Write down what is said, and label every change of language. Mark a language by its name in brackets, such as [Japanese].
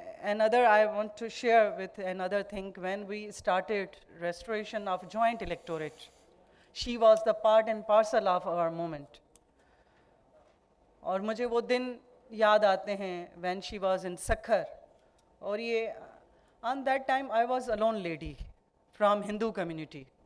[English] Another I want to share with another thing. When we started restoration of joint electorate, she was the part and parcel of our movement. [Urdu] اور مجھے وہ دن یاد آتے ہیں [English] when she was in Sakhar. [Urdu] اور یہ [English] on that time I was alone lady from Hindu community.